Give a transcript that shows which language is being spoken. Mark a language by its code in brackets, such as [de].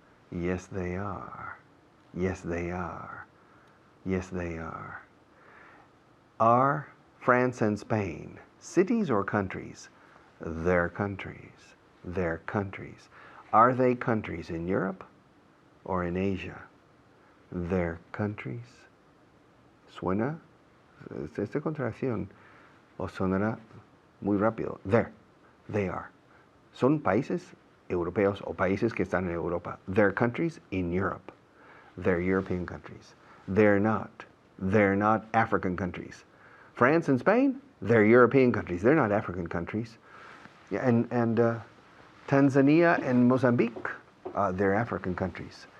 [en] Yes, they are. Yes, they are. Yes, they are. Are France and Spain cities or countries? They're countries. They're countries. Are they countries in Europe or in Asia? They're countries. [es] ¿Suena esta contracción o sonará muy rápido? [en] There. They are. [es] Son países europeos o países que están en Europa. [en] They're countries in Europe. They're European countries. They're not. They're not African countries. France and Spain, they're European countries. They're not African countries. Yeah, and Tanzania and Mozambique, they're African countries.